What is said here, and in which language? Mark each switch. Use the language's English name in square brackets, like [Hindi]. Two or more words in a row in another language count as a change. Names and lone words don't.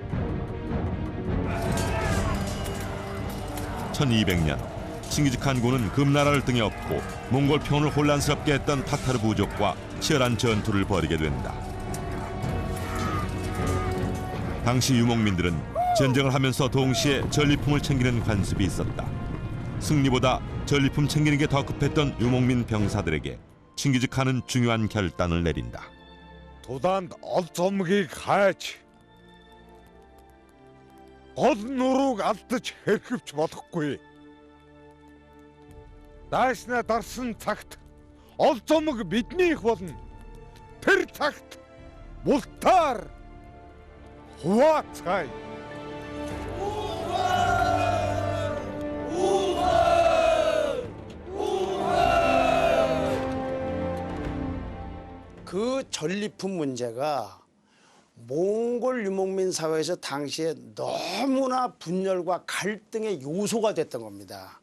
[Korean] 1200년 칭기즈칸 군은 금나라를 등에 업고 몽골 평원을 혼란스럽게 했던 타타르 부족과 치열한 전투를 벌이게 된다. 당시 유목민들은 전쟁을 하면서 동시에 전리품을 챙기는 관습이 있었다. 승리보다 전리품 챙기는 게 더 급했던 유목민 병사들에게 칭기즈칸은 중요한 결단을 내린다. [Mongolian] Тулаанд ол зомгийг хайж гол нурууг алдаж хэрхэвч болохгүй. Дайснаа дарсан цагт ол зомг биднийх болно. Тэр цагт мултаар хуваацгаая. [Korean] 그 전리품 문제가 몽골 유목민 사회에서 당시에 너무나 분열과 갈등의 요소가 됐던 겁니다.